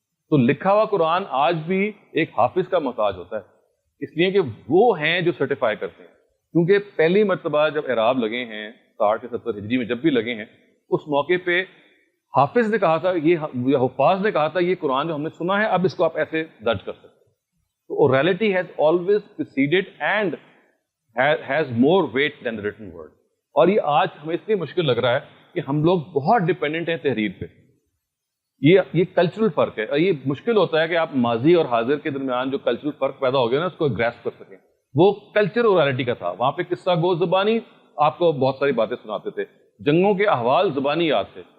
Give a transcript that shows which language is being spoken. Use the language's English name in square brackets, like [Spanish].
[Urdu] تو لکھا ہوا قرآن آج بھی ایک حافظ کا محتاج ہوتا ہے، اس لیے کہ وہ ہیں جو سرٹیفائی کرتے ہیں. کیونکہ پہلی مرتبہ جب اعراب لگے ہیں 60 یا 70 ہجری میں جب بھی لگے ہیں، اس موقع پہ حافظ نے کہا تھا، یہ حفاظ نے کہا تھا یہ قرآن جو ہم نے سنا ہے اب اس کو آپ ایسے درج کر سکتے ہیں. [English] تو orality has always preceded and has more weight than the written word. [Urdu] اور یہ آج ہمیں اس لیے مشکل لگ رہا ہے کہ ہم لوگ بہت ڈپینڈنٹ ہیں تحریر پہ. یہ کلچرل فرق ہے. یہ مشکل ہوتا ہے کہ آپ ماضی اور حاضر کے درمیان جو کلچرل فرق پیدا ہو گیا نا اس کو گریسپ کر سکیں. وہ کلچر اورالٹی کا تھا. وہاں پہ قصہ گو زبانی آپ کو بہت ساری باتیں سناتے تھے، جنگوں کے احوال زبانی یاد تھے.